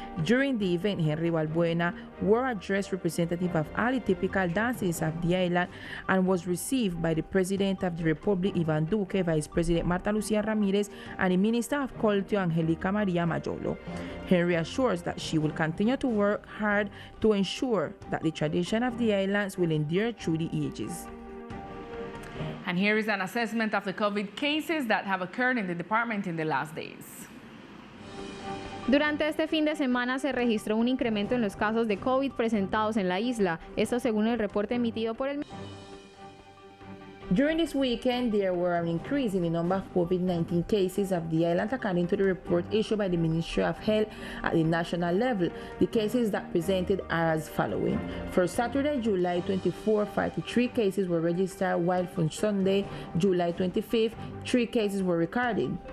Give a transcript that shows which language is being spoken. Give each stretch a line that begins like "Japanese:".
English: During the event, Henry Balbuena wore a dress representative of all the typical dances of the island and was received by the President of the Republic, Ivan Duque, Vice President Marta Lucía Ramirez, and the Minister of Culture, Angelica Maria Majolo. Henry assures that she will continue to work hard to ensure that the tradition of the islands will endure through the ages. And here is an assessment of the COVID cases that have occurred in the department in the last days.
Spanish: Durante este fin de semana se registró un incremento en los casos de COVID presentados en la isla, esto según el reporte emitido por el...
English: During this weekend, there were an increase in the number of COVID-19 cases of the island, according to the report issued by the Ministry of Health at the national level. The cases that presented are as following. For Saturday, July 24, 43 cases were registered, while for Sunday, July 25, 3 cases were recorded.